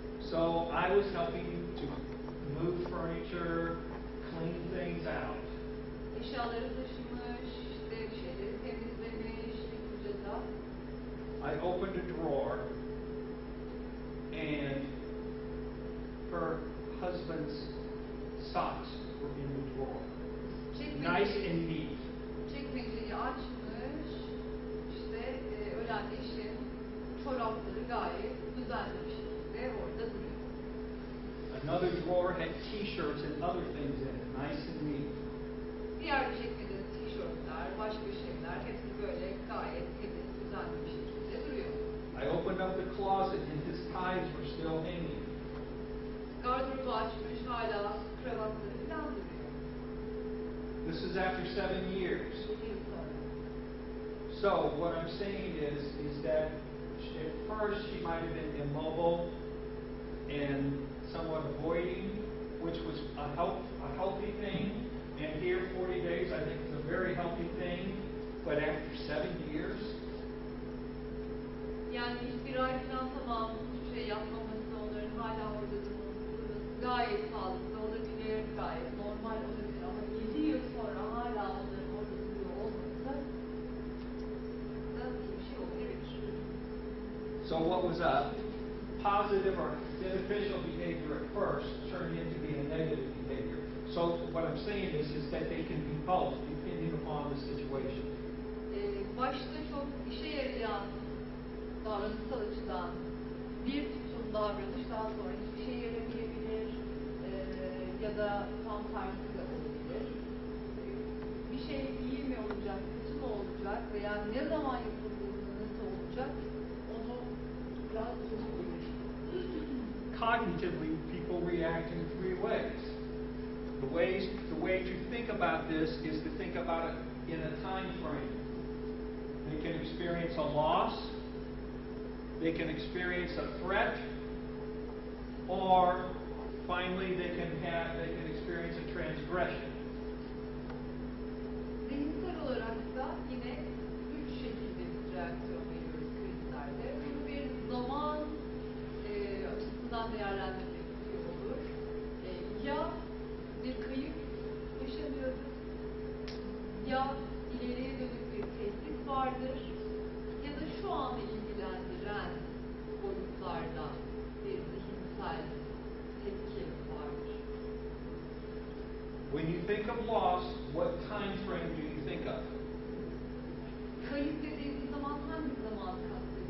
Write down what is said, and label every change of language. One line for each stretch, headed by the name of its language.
English: So I was helping to move furniture, clean things out.
Turkish: Eşyaları taşımış, işte bir şeyleri temizlemiş, yapınca
English: I opened a drawer and her husband's socks were in the drawer. Nice and neat.
Turkish: Çekmeceyi açmış, işte ölen eşin çorapları gayet düzenli bir şekilde orada duruyor.
English: Another drawer had t-shirts and other things in it, nice and neat.
Turkish: Diğer bir çekmecede tişörtler, başka şeyler hepsi böyle gayet temiz, düzenli bir şekilde duruyor.
English: I opened up the closet and his ties were still hanging.
Turkish: Gardırobu açmış, hala kravatları falan duruyor.
English: This is after 7 years.
Turkish: 7 yıl sonra.
English: So what I'm saying is that at first she might have been immobile and somewhat avoiding, which was a healthy thing. And here 40 days I think is a very healthy thing. But after 7 years,
Turkish: yani ilk bir ay falan tamam, hiçbir şey yapmaması, onların hala orada durması gayet sağlıklı olabilir, gayet normal olabilir ama 7 yıl sonra hala onların orada duruyor olması da iyi bir şey olabilir.
English: so what was a positive or beneficial behavior at first turned into be a negative behavior. So what I'm saying is that they can be both depending upon the situation.
Turkish: Başta çok işe yarayan davranışsal açıdan bir tutum davranış daha sonra hiçbir şey yaramayabilir ya da tam tersi de olabilir. Bir şey iyi mi olacak, kötü mü olacak veya ne zaman yapıldığında nasıl olacak onu biraz sorguluyor.
English: Cognitively, people react in 3 ways. The way to think about this is to think about it in a time frame. They can experience a loss, they can experience a threat, or finally they can experience a transgression.
Turkish: Zihinsel olarak da yine 3 şekilde bir reaksiyon veriyoruz krizlerde. Bunu bir zaman açısından değerlendirmek olur. Ya bir kayıp yaşanıyordur, ya ileriye dönük bir tehdit vardır, ya da şu anda ilgilendiren boyutlarda bir zihinsel tepki vardır.
English: When you think of loss, what time frame do you think of?
Turkish: Kayıp dediğimiz zaman hangi zaman kastediyoruz?